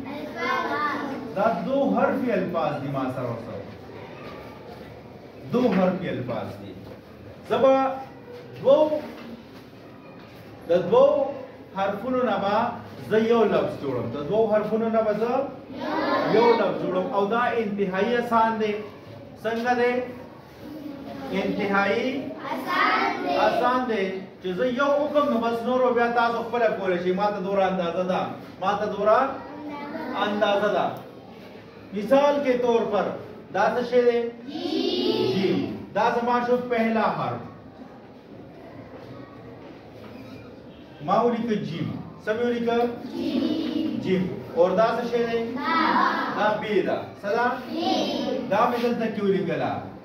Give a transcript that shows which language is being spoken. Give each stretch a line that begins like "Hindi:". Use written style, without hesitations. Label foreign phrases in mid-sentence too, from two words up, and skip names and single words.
Pashto: الفاظ دي ما سره ورسره دو حرفي الفاظ دي زبا د دوو حرفونو نه به زه یو لفظ جوړم د دوو حرفونو نه به زه یو لفظ جوړم او دا انتهایی آسان دی څنګه دی انتهایی آسان دی چې زه یو وکړم نو بس نور بیا تاسو خپله کولی شئ ما ته دوره اندازه ده
Urdu: مثال کے طور پر
Pashto: دا څه شی دی جیم دا زما شو پهلا حرف ما ولیکه جیم څه مې ولیکه جیم اور دا څه شی دی دا بی ده څه ده دا مې دلته کې ولیکله